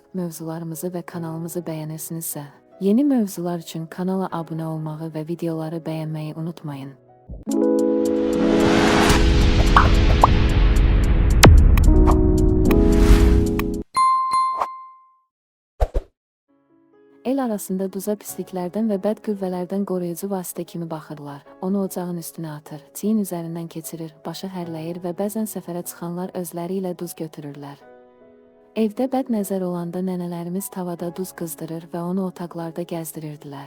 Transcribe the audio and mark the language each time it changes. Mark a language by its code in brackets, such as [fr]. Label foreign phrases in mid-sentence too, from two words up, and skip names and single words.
[tr] Mövzularımızı ve kanalımızı beğenirsinizsə, yeni mövzular için kanala abone olmağı ve videoları beğenmeyi unutmayın. [az] El arasında duza pisliklərdən və bəd qüvvələrdən qoruyucu vasitə kimi baxırlar. Onu ocağın üstünə atır, çiyin üzərindən keçirir, başı hərləyir və bəzən səfərə çıxanlar özləri ilə duz götürürlər. Evdə bəd nəzər olanda nənələrimiz tavada duz qızdırır və onu otaqlarda gəzdirirdilər.